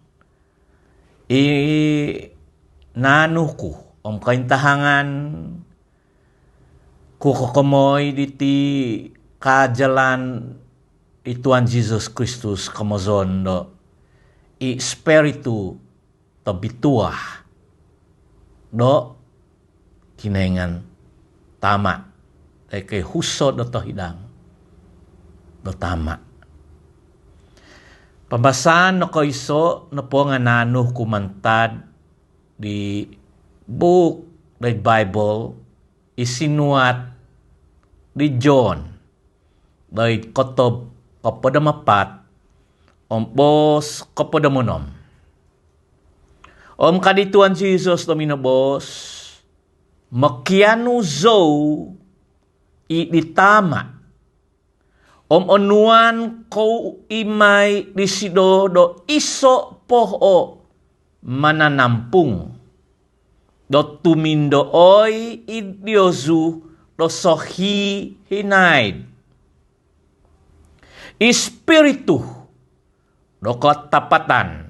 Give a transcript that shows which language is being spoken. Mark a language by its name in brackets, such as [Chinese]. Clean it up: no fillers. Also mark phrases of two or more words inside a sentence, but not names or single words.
[Central Dusun] nanuku om kaintahangan kukokomoy diti kajalan di Tuhan Jesus Kristus kamozon do Espiritu tabituah do kinaingan tama ay kay huso do hidang do tama. Pambasan no kaiso no po nga nanuh kumantad di [English] book the Bible [Central Dusun] isinuat di John day kotob kapada mapat ompos kapada monom. Om kadituan Jesus do minobos makianu zo itama. Om onuan ko imay disido do iso poho mananampung. Do tumindo oy idiozu do sohi hinaid. Espiritu do katapatan.